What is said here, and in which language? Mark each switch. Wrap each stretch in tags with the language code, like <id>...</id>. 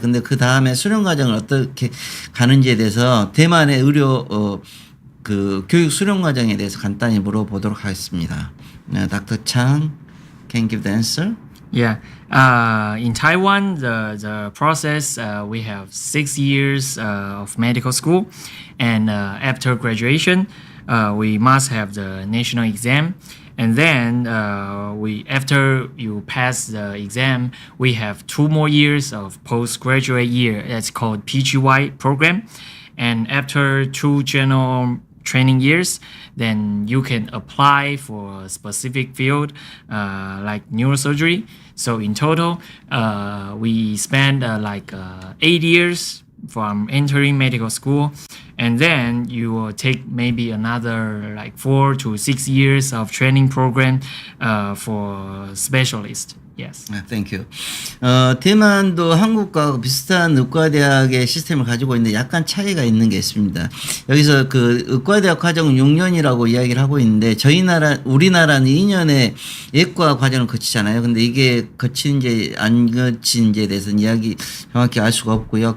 <ko>근데 그 다음에 수련 과정을 어떻게 가는지에 대해서 대만의 의료 교육 수련 과정에 대해서 간단히 물어보도록 하겠습니다.</ko> <en>닥터 창, can give the answer? Yeah. In Taiwan, the process, we have 6 years of medical school, and after graduation, we must have the national exam. And then after you pass the exam, we have 2 more years of postgraduate year. That's called PGY program. And after 2 general training years, then you can apply for a specific field like neurosurgery. So in total, we spend 8 years from entering medical school, and then you will take maybe another 4 to 6 years of training program for specialist. Yes. Thank you.</en> <ko>대만도 한국과 비슷한 의과대학의 시스템을 가지고 있는데 약간 차이가 있는 게 있습니다. 여기서 의과대학 과정은 6년이라고 이야기를 하고 있는데, 우리나라는 2년의 예과 과정을 거치잖아요. 근데 이게 거치는지 안 거치는지에 대해서는 정확히 알 수가 없고요.</ko>